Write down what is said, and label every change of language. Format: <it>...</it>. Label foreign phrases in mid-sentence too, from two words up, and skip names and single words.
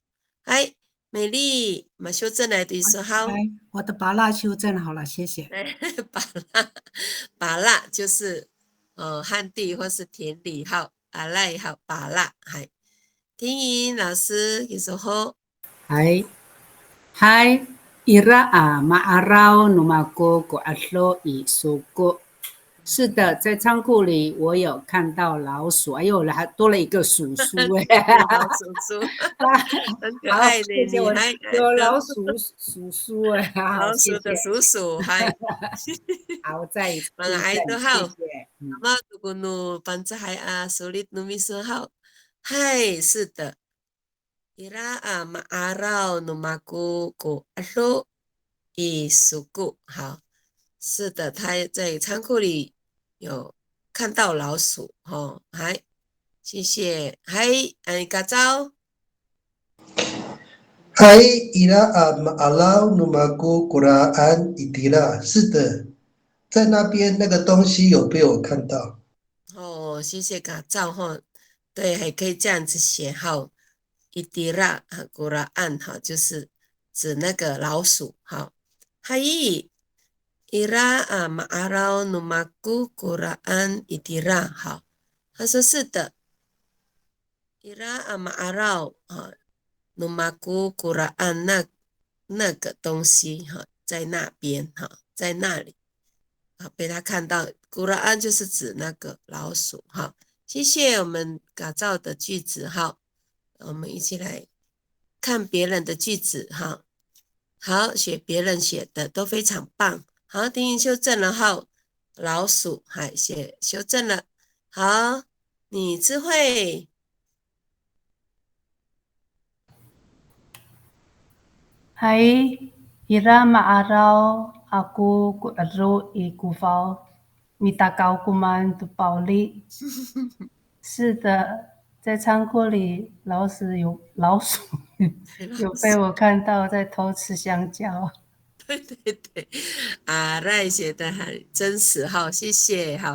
<zh>嗨，美丽，马修正来对说好。我的拔蜡修正好了，谢谢。拔蜡就是旱地或是田里阿赖拔蜡。听音老师你说好。</zh> <ami>Hai ira ma'arau numaku ku'lu isuku。</ami> <zh>是的，在仓库里我有看到老鼠，哎呦，还多了一个叔叔老叔叔，很可爱的，你还有老鼠叔叔老鼠的叔叔好，再一次谢谢。妈如果努班子还</zh> <ami>sulit numis</ami> <zh>好，嗨，是的。</zh> <ami>Ira ma'arau numaku ku'lu isuku。</ami> <zh>好，是的，他在仓库里有看到老鼠谢谢。嘎招。</zh> <ami>ira ma'alau numaku Quran itira。</ami> <zh>是的，在那边那个东西有被我看到。谢谢嘎招对，还可以这样子写</zh> <ami>itira Quran</ami> <zh>就是指那个老鼠</zh> <ami>Ira ma'arau numaku Quran itira。</ami> <zh>他说是的。</zh> <ami>Ira Amarau</ami> <zh>啊，</zh> <ami>Numaku Quran</ami> <zh>那个东西哈，在那边哈，在那里啊，被他看到。Quran 就是指那个老鼠哈。谢谢我们改造的句子哈，我们一起来看别人的句子哈。好，学别人写的都非常棒。好，丁英修正了哈，老鼠还写修正了。好，你智慧。</zh> <ami>Hai, ira maaraw aku kuadro i kufao, mitakau kuman tu pauli.</ami> <zh>是的，在仓库里，老鼠有被我看到在偷吃香蕉。对对对，啊，赖写的很真实哈，谢谢哈。</zh>